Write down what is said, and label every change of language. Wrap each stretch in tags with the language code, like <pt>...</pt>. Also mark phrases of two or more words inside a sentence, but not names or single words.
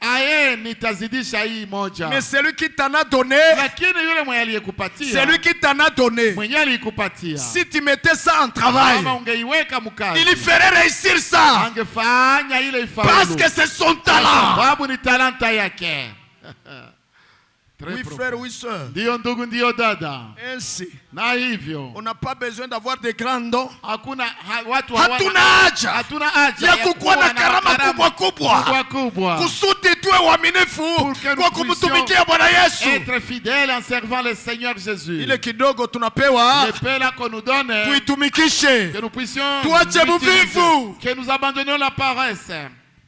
<fr>Mais celui qui t'en a donné, celui qui t'en a donné, si tu mettais ça en travail, il ferait réussir ça. Parce que c'est son talent. Oui, frère, oui, sœur. Ainsi, on n'a pas besoin d'avoir des grands dons.</fr> <sw>Hatuna haja ya kukuwa na karama kubwa kubwa kusudi tuwe waaminifu kwa kumtumikia Bwana Yesu.</sw> <fr>Être fidèle en servant le Seigneur Jésus.</fr> <sw>Ile kidogo tunapewa,</sw> <fr>le peu là qu'on nous donne,</fr> <sw>tuitumikishe,</sw> <fr>que nous puissions</fr> <sw>tuache buvivu,</sw> <fr>que nous abandonnions la paresse.</fr>